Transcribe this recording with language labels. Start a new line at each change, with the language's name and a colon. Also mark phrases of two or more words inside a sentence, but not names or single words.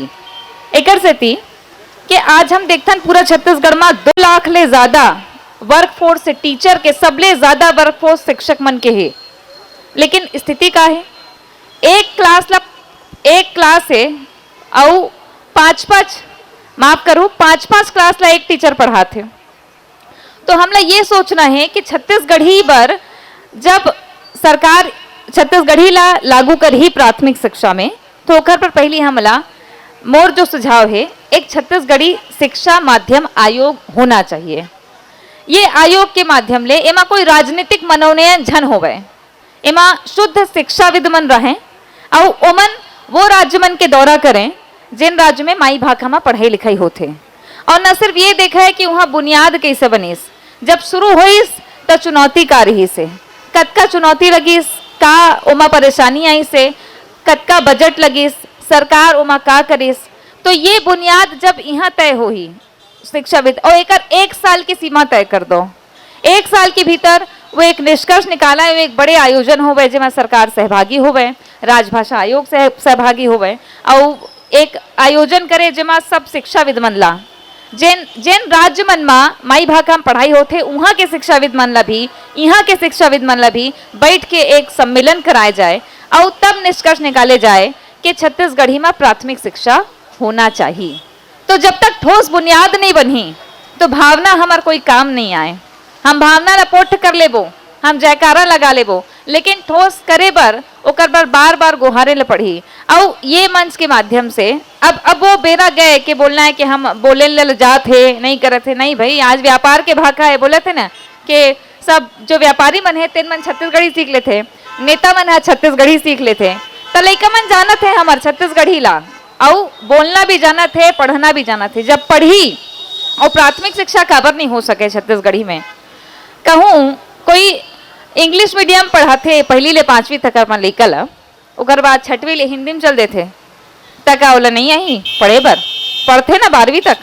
Chhattisgarhi: एकर से थी कि आज हम देखते पूरा छत्तीसगढ़ में 2 लाख ले ज्यादा वर्कफोर्स से टीचर के सबले ज्यादा वर्कफोर्स शिक्षक मन के है। लेकिन स्थिति का है एक क्लास है और 5-5 क्लास ला एक टीचर पढ़ाते। तो हमला ये सोचना है कि छत्तीसगढ़ी पर जब सरकार छत्तीसगढ़ी ला लागू कर ही प्राथमिक शिक्षा में, तो ओकर पर पहली हमला मोर जो सुझाव है एक छत्तीसगढ़ी शिक्षा माध्यम आयोग होना चाहिए। ये आयोग के माध्यम ले एमा कोई राजनीतिक मनोनयन झन होवे, एमा शुद्ध शिक्षाविद मन रहें और ओमन वो राज्य मन के दौरा करें जिन राज्य में माई भाषा में पढ़ाई लिखाई होते। और न सिर्फ ये देखा है कि वहाँ बुनियाद कैसे बनीस, जब शुरू होइस तो चुनौती का रही से, कतका चुनौती लगी, का ओमा परेशानी आई से, कतका बजट लगिस, सरकार ओमा का करिस। तो ये बुनियाद जब यहाँ तय हो ही शिक्षाविद और एक साल की सीमा तय कर दो, 1 साल के भीतर वो एक निष्कर्ष निकाला है, एक बड़े आयोजन होवे जिसमें सरकार सहभागी होवे, राजभाषा आयोग से सहभागी होवे और एक आयोजन करे जिसमें सब शिक्षाविद मन ला जिन राज्य मन में माई भाषा में पढ़ाई होते वहाँ के शिक्षाविद मन ला भी, यहाँ के शिक्षाविद मन ला भी बैठ के एक सम्मेलन कराए जाए और तब निष्कर्ष निकाले जाए कि छत्तीसगढ़ी में प्राथमिक शिक्षा होना चाहिए। तो जब तक ठोस बुनियाद नहीं बनी तो भावना हमार कोई काम नहीं आए। हम भावना लपोट कर लेबो, हम जयकारा लगा लेबो, लेकिन ठोस करे बर ओकर पर बार बार गुहारे ल पड़ी। और ये मंच के माध्यम से अब वो बेरा गए कि बोलना है कि हम बोले ल जात है नहीं करत है। नहीं भाई, आज व्यापार के भाषा है, बोले थे ना कि सब जो व्यापारी मन है तेन मन छत्तीसगढ़ी सीख लेते, नेता मन है छत्तीसगढ़ी सीख लेते। तो लइका मन जाना थे हमार छत्तीसगढ़ी ला और बोलना भी जाना थे, पढ़ना भी जाना थे। जब पढ़ी और प्राथमिक शिक्षा काबर नहीं हो सके छत्तीसगढ़ी में, कहूँ कोई
English: English medium
Chhattisgarhi: पढ़ाते 1ली ले 5वीं तक अपन लइका ला, ओकर बाद 6वीं ले हिंदी में चल देते तक ओला नहीं आई पढ़े बर, पढ़ते ना 12वीं तक।